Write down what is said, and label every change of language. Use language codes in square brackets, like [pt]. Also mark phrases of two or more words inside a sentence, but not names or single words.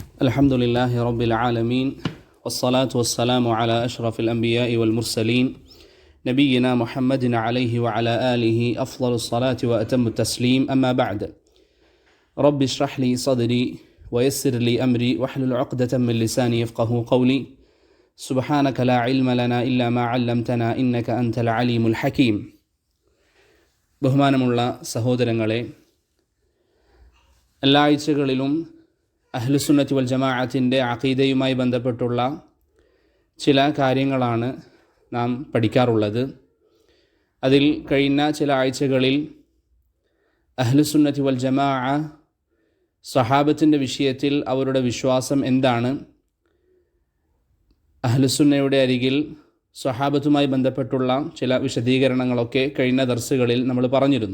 [ar] الحمد لله رب العالمين والصلاة والسلام على أشرف الأنبياء والمرسلين نبينا محمد عليه وعلى آله أفضل الصلاة وأتم التسليم أما بعد رب اشرح لي صدري ويسر لي أمري واحلل عقدة من لساني يفقه قولي سبحانك لا علم لنا إلا ما علمتنا إنك أنت العليم الحكيم [ml] ബഹുമാനമുള്ള സഹോദരങ്ങളെ, എല്ലാ ആഴ്ചകളിലും അഹ്ലുസുന്നത്തി വൽ ജമാഅത്തിൻ്റെ അഖീദയുമായി ബന്ധപ്പെട്ടുള്ള ചില കാര്യങ്ങളാണ് നാം പഠിക്കാറുള്ളത്. അതിൽ കഴിഞ്ഞ ചില ആഴ്ചകളിൽ അഹ്ലുസുന്നത്തി വൽ ജമാഅ സ്വഹാബത്തിൻ്റെ വിഷയത്തിൽ അവരുടെ വിശ്വാസം എന്താണ്, അഹ്ലുസുന്നയുടെ അരികിൽ സ്വഹാബത്തുമായി ബന്ധപ്പെട്ടുള്ള ചില വിശദീകരണങ്ങളൊക്കെ കഴിഞ്ഞ ദർസുകളിൽ നമ്മൾ പറഞ്ഞിരുന്നു.